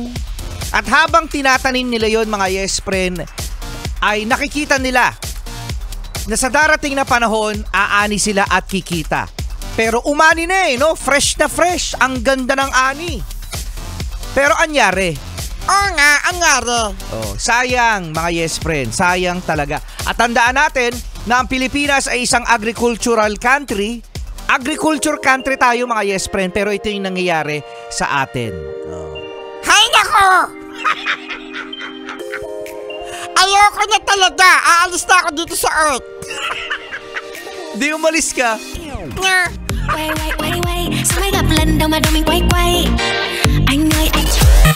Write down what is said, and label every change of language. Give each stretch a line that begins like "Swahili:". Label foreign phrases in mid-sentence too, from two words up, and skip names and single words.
Filipino: At habang tinatanim nila yon mga Yes Friend, ay nakikita nila na sa darating na panahon, aani sila at kikita. Pero umani na no? Fresh na fresh. Ang ganda ng ani. Pero anyari? Oo nga, anyari. Sayang mga Yes Friend. Sayang talaga. At tandaan natin na ang Pilipinas ay isang
English: agricultural country. Agriculture country
Filipino: tayo mga Yes Friend. Pero ito yung nangyayari sa atin. Hay nako! Ayoko na talaga. Aalis na ako dito sa Earth. Di umalis ka. Nga.
Vietnamese: Quay quay quay quay, sao mày gặp lần đầu mà đầu mình quay quay, anh ơi anh